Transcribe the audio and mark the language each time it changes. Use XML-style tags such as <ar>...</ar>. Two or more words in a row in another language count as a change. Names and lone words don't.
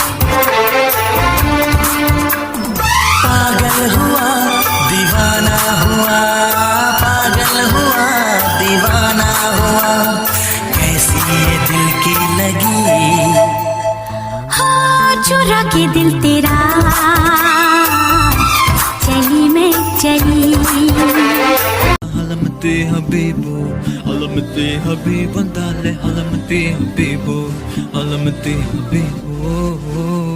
<hi>पागल हुआ दीवाना हुआ, पागल हुआ दीवाना हुआ, कैसी ये दिल की लगी। हाँ चुरा के दिल तेरा चली मैं चली।</hi> <ar>علمتي حبيبو علمتي حبيبو دالي علمتي حبيبو علمتي حبيبو</ar>